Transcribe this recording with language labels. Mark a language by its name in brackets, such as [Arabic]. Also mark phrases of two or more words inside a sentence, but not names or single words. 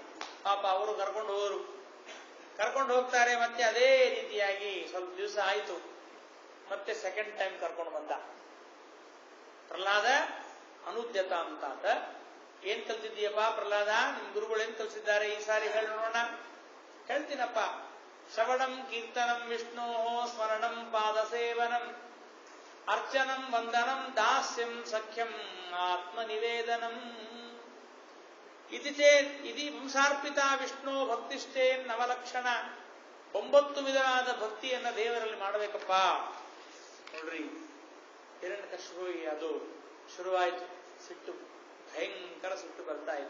[Kannada] ಪಾಪ ಅವರು ಕರ್ಕೊಂಡು ಹೋದ್ರು. ಕರ್ಕೊಂಡು ಹೋಗ್ತಾರೆ. ಮತ್ತೆ ಅದೇ ರೀತಿಯಾಗಿ ಸ್ವಲ್ಪ ದಿವಸ ಆಯ್ತು. ಮತ್ತೆ [English] second time [Kannada] ಕರ್ಕೊಂಡು ಬಂದ. ಪ್ರಹ್ಲಾದ ಅನುದ್ಯತ ಅಂತ. ಏನ್ ಕಲ್ತಿದ್ದೀಯಪ್ಪ ಪ್ರಹ್ಲಾದ? ನಿಮ್ ಗುರುಗಳು ಏನ್ ಕಲ್ಸಿದ್ದಾರೆ ಈ ಸಾರಿ ಹೇಳಿ ನೋಡೋಣ. ಹೇಳ್ತೀನಪ್ಪ. [Sanskrit] ಶ್ರವಣಂ ಕೀರ್ತನಂ ವಿಷ್ಣೋ ಸ್ಮರಣಂ ಪಾದಸೇವನಂ ಅರ್ಚನಂ ವಂದನಂ ದಾಸ್ಯಂ ಸಖ್ಯಂ ಆತ್ಮನಿವೇದನಂ ಇದಿ ವಂಸಾರ್ಪಿತ ವಿಷ್ಣು ಭಕ್ತಿಶ್ಚೇನ್ ನವಲಕ್ಷಣ. [Kannada] 9 ವಿಧವಾದ ಭಕ್ತಿಯನ್ನ ದೇವರಲ್ಲಿ ಮಾಡಬೇಕಪ್ಪ. ನೋಡ್ರಿ, ಹಿರಣ್ಯಕಶಿಪುವಿಗೆ ಅದು ಶುರುವಾಯಿತು, ಸಿಟ್ಟು, ಭಯಂಕರ ಸಿಟ್ಟು ಬರ್ತಾ ಇದೆ.